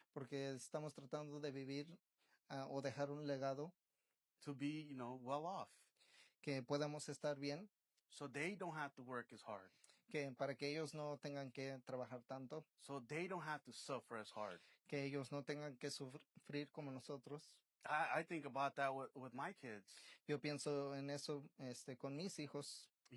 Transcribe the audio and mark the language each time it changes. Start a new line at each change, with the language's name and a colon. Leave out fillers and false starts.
Spanish: Porque estamos tratando de vivir o dejar un legado
English: to be, well off.
Spanish: que podamos estar bien,
English: So they don't have to work as hard.
Spanish: que para que ellos no tengan que trabajar tanto,
English: So they don't have to suffer as hard.
Spanish: que ellos no tengan que sufrir como nosotros.
English: I think about that with my kids.
Spanish: Yo pienso en eso con mis hijos,